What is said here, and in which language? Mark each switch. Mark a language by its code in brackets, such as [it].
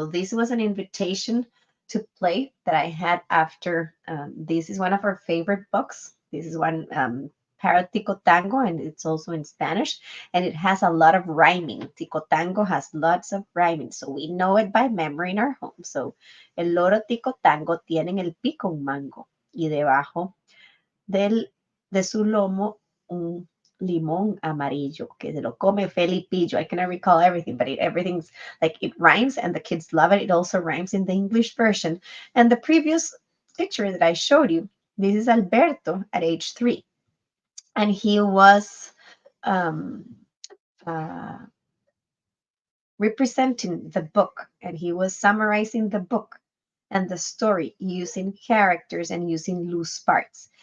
[en] So this was an invitation to play that I had after. This is one of our favorite books. This is one, Para Tico Tango, and it's also in Spanish, and it has a lot of rhyming. Tico Tango has lots of rhyming, so we know it by memory in our home. [es] So, el loro Tico Tango tiene en el pico un mango, y debajo de su lomo un limón amarillo que se lo come Felipillo. [en] I cannot recall everything, but everything's like, it rhymes and the kids love it. It also rhymes in the English version. And the previous picture that I showed you, this is Alberto at age 3. And he was um, uh, representing the book, and he was summarizing the book and the story using characters and using loose parts.